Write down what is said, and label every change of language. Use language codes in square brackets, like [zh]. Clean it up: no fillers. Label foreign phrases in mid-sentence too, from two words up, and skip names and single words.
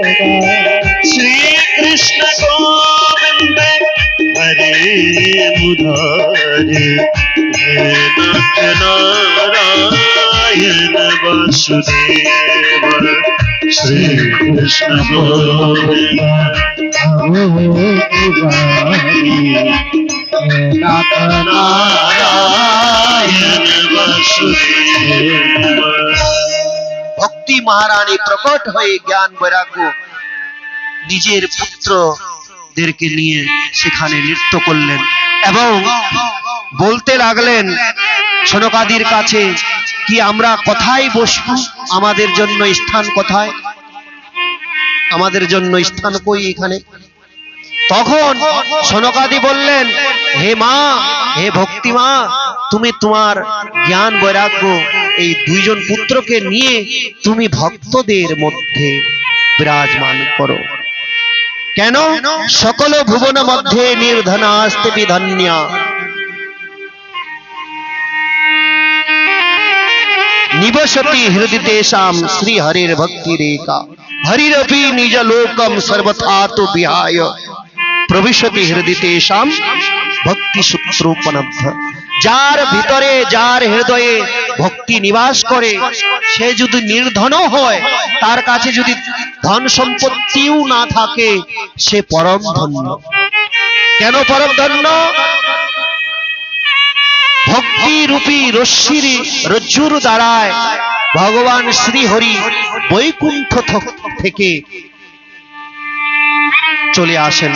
[sa] श्री कृष्ण गोविंद हरे मुरारे हे नाथ नारायण वासुदेव। श्री कृष्ण गोविंद नाथ नारायण वासुदेव। [bn] ভক্তি মহারানী প্রকট হয়ে জ্ঞান বৈরাগ্য নিজের পুত্রদেরকে নিয়ে সেখানে নৃত্য করলেন এবং বলতে লাগলেন সনকাদির কাছে কি আমরা কোথায় বসবো, আমাদের জন্য স্থান কোথায়, আমাদের জন্য স্থান কই এখানে। তখন সনকাদি বললেন, হে মা, হে ভক্তি মা, তুমি তোমার জ্ঞান বৈরাগ্য এই দুইজন পুত্রকে নিয়ে তুমি ভক্তদের মধ্যে বিরাজমান করো। [sa] কেন? সকল ভুবন মধ্যে নির্ধনাস্তে বিধন্যা निवसति हृदय तेषां श्री हरिर भक्ति रेखा। हरिरपि निज लोकम सर्वथा तो विहाय प्रविशति हृदय तेषां भक्ति सूत्रोपनब्ध। [bn] যার ভিতরে, যার হৃদয়ে ভক্তি নিবাস করে সে যদি নির্ধন হয়, তার কাছে যদি ধন সম্পত্তিও না থাকে, সে পরম ধন্য। কেন পরম ধন্য? ভক্তি রূপী রশ্মির রজ্জুর দ্বারায় ভগবান শ্রী হরি বৈকুণ্ঠ থেকে চলে আসেন।